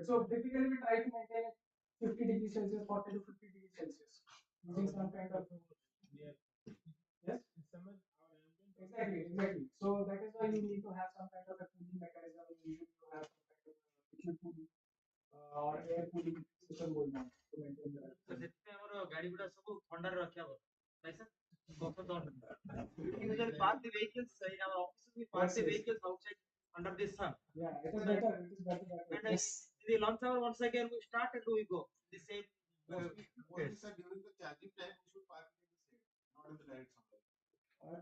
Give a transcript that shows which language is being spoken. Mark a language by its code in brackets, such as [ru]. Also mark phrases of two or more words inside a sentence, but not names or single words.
[en] So typically we try to maintain it 50 degrees Celsius, 40 to 50 degrees Celsius, using some kind of Yeah. yes. In summer, our ambient Exactly. So that is why you need to have some kind of a cooling mechanism. Usually you have some kind of liquid cooling or air cooling system going on to maintain the [or] तो ସେଥିପାଇଁ ଆମର ଗାଡି ଗୁଡା ସବୁ ଥଣ୍ଡାରେ ରଖିବା କଥା ନାଇଁ sir? [en] Because there park the vehicles in our offices, we park the vehicles outside under the sun. Yeah, it is better. It is better. And in the lunch hour, once again we start and we go the same. What we said during the charging time, we should park it in the shade, not in the direct sunlight.